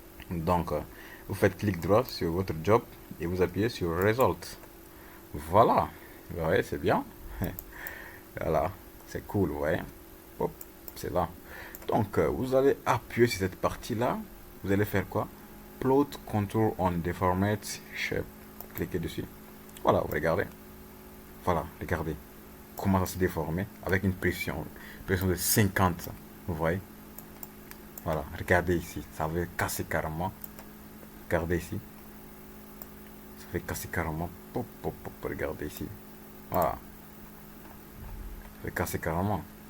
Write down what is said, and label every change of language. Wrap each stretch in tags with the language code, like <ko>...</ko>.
<fr>Donc, vous faites clic droit sur votre job et vous appuyez sur Result. Voilà. Vous voyez, c'est bien. Voilà. C'est cool, vous voyez. Hop, c'est là. Donc, vous allez appuyer sur cette partie-là. Vous allez faire quoi?</fr> <en>Plot contour on deformate shape.</en> <fr>Cliquez dessus. Voilà, vous regardez. Voilà, regardez comment ça se déforme avec une pression de 50. Vous voyez? Voilà, regardez ici. Ça veut casser carrément. Regardez ici. Ça fait casser carrément. Pop, pop, pop, regardez ici. Voilà. Ça fait casser carrément.</fr>